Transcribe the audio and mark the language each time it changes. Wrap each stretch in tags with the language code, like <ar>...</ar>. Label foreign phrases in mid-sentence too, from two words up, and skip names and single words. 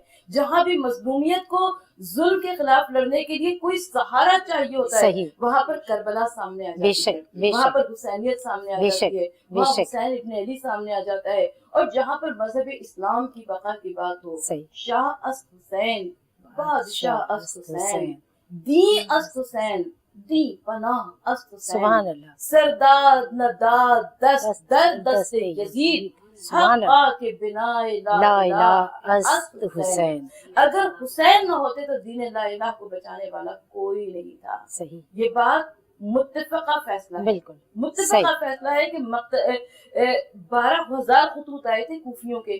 <ur>جہاں بھی مظلومیت کو ظلم کے خلاف لڑنے کے لیے کوئی سہارا چاہیے ہوتا ہے وہاں پر کربلا سامنے آ جاتی ہے، وہاں پر حسینیت سامنے آ جاتی ہے، وہاں حسین ابن علی سامنے آ جاتا ہے۔ اور جہاں پر مذہب اسلام کی بقا کی بات ہو،</ur> <fa>شاہ است حسین، بادشاہ است حسین، دین است حسین، دی پناہ است حسین، سرداد نداد دست در دست یزید، حقا کے بنا لا الہ است حسین۔</fa> <ur>اگر حسین نہ ہوتے تو دین لا الہ کو بچانے والا کوئی نہیں تھا۔ صحیح، یہ بات متفقہ فیصلہ ہے، بالکل متفقہ فیصلہ ہے کہ 12,000 خطوط آئے تھے کوفیوں کے۔</ur>